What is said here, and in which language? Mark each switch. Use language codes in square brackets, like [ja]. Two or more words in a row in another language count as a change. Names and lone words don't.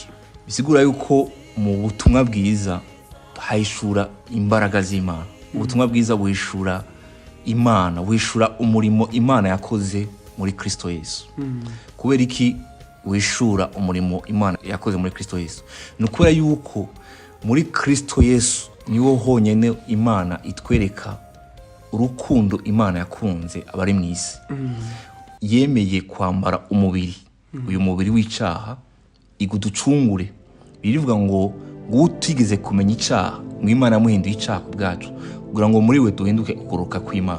[rn] Bisigura yuko mu butumwa bwiza hahishura imbaraga z'Imana. Ubutumwa bwiza buhishura Imana, buhishura umurimo Imana yakoze muri Kristo Yesu. Kubera iki buhishura umurimo Imana yakoze muri Kristo Yesu? Nukubera yuko muri Kristo Yesu niwo honyene Imana itwereka urukundo Imana yakunze abari mu isi. Yemeye kwambara umubiri, uyu mubiri w'icaha iguducungure. Birivuga ngo gutigeze kumenya icaha, ngo Imana yamuhinduye icaha ku bwacu kugira ngo muri we duhinduke ukugoroka kw'Imana.